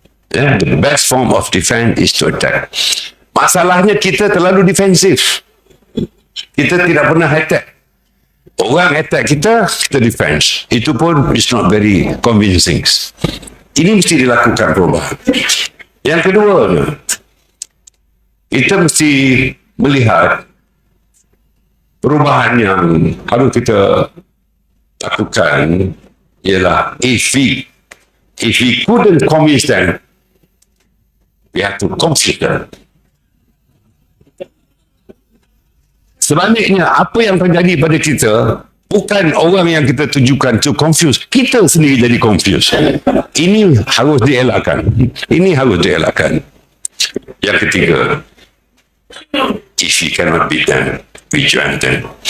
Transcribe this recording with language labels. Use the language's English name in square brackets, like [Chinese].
[English] The best form of defense is to attack. [Malay] Masalahnya kita terlalu defensif. Kita tidak pernah attack. Orang attack kita, kita defense. Itu pun [English] is not very convincing. [Malay] Ini mesti dilakukan perubahan. Yang kedua, kita mesti melihat perubahan yang harus kita lakukan ialah [English] if we couldn't convince them, we have to conflict them. [Malay] Sebaliknya, apa yang terjadi pada kita bukan orang yang kita tujukan [English] to confuse, [Malay] kita sendiri jadi confused. Ini harus dielakkan. Ini harus dielakkan. Yang ketiga, [English] if we cannot beat them, we join them.